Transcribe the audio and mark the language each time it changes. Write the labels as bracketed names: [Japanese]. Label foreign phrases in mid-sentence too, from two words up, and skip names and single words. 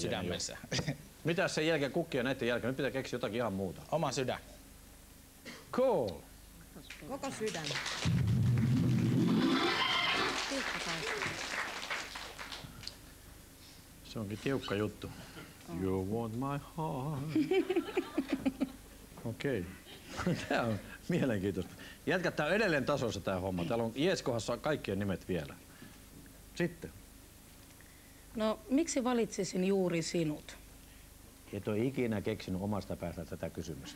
[Finnish] sydämensä. Mitä sen jälkeen kukkia näiden jälkeen? Nyt pitää keksiä jotakin ihan muuta. Oma sydän. Cool. Koko sydän. Se onkin tiukka juttu. [English] You want my heart. [Finnish] Okei. Tää on mielenkiintoista. Jätkät, tää on edelleen tasossa tää homma. Täällä on Jeeskohassa kaikkien nimet vielä. Sitten. No miksi valitsisin juuri sinut? Et ole ikinä keksinyt omasta päästä tätä kysymystä.